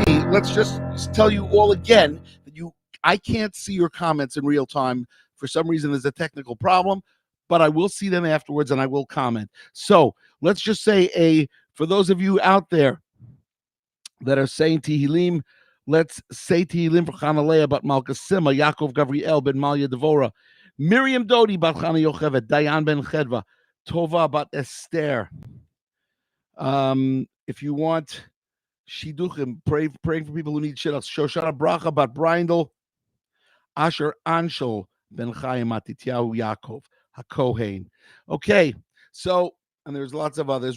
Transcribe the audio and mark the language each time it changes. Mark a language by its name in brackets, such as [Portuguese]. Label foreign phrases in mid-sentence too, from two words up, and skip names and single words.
[English] Let's just tell you all again that I can't see your comments in real time. For some reason, there's a technical problem, but I will see them afterwards and I will comment. So let's just say for those of you out there that are saying Tehillim, let's say Tehillim for Chanaleah bat Malka Sima, Yaakov Gavriel ben Malya Devora, Miriam Dodi bat Chana Yochevet, Dayan ben Chedva, Tova bat Esther. If you want Shiduchim, praying for people who need shidduchs, Shoshana Bracha bat Brindle, Asher Anshel ben Chaim Matityahu Yaakov HaKohen. Okay, so, and there's lots of others.